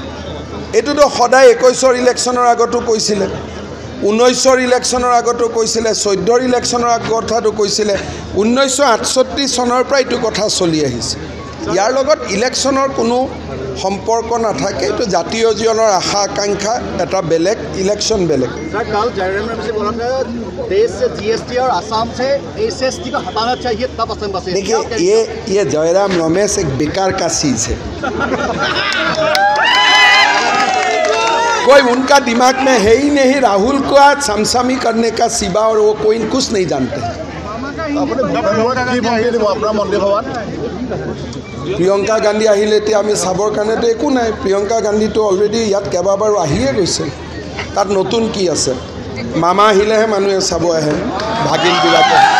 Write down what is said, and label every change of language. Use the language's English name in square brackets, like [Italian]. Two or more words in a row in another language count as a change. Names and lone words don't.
[Assamese] এইটোতো সদায় 21ৰ ইলেকশ্যনৰ আগতো কৈছিলে, 19ৰ ইলেকশ্যনৰ আগতো কৈছিলে, 14ৰ ইলেকশ্যনৰ কথাটো কৈছিলে। 1968 চনৰ পৰা এইটো কথা চলি আহিছে। ইয়াৰ লগত ইলেকশ্যনৰ কোনো সম্পৰ্ক নাথাকে। এইটো জাতীয় জীৱনৰ আশা আকাংক্ষা এটা বেলেগ, ইলেকশ্যন বেলেগ। [Hindi] देखिए ये जयराम रमेश एक बेकार का चीज़ है। कोई उनका दिमाग में है ही नहीं। राहुल को आज समसामी करने का सिवा और वो कोई कुछ नहीं जानते। [Assamese] প্ৰিয়ংকা গান্ধী আহিলে এতিয়া আমি চাবৰ কাৰণেতো একো নাই। প্ৰিয়ংকা গান্ধীটো অলৰেডি ইয়াত কেইবাবাৰো আহিয়ে গৈছে। তাত নতুন কি আছে? মামা আহিলেহে মানুহে চাব আহে, ভাগিনবিলাকে।